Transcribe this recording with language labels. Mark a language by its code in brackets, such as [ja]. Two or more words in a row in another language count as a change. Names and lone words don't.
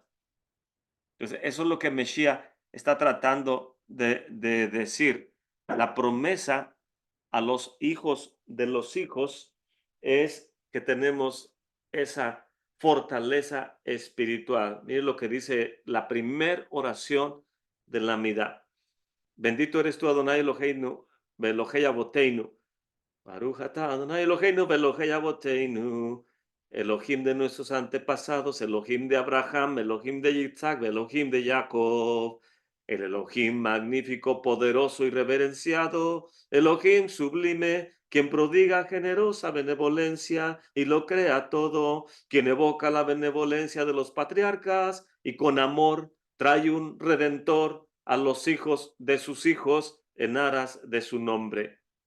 [es] Entonces, eso es lo que Mesías está tratando de decir. La promesa a los hijos de los hijos es que tenemos esa fortaleza espiritual. Miren lo que dice la primer oración de la Midá. Bendito eres tú, [he] אדוני אלהינו, ואלהי אבותינו. ברוך אתה אדוני אלהינו, ואלהי אבותינו. [es] Elohim de nuestros antepasados, Elohim de Abraham, Elohim de Yitzhak, Elohim de Jacob. El Elohim magnífico, poderoso y reverenciado, Elohim sublime, quien prodiga generosa benevolencia y lo crea todo, quien evoca la benevolencia de los patriarcas y con amor trae un redentor a los hijos de sus hijos en aras de su nombre.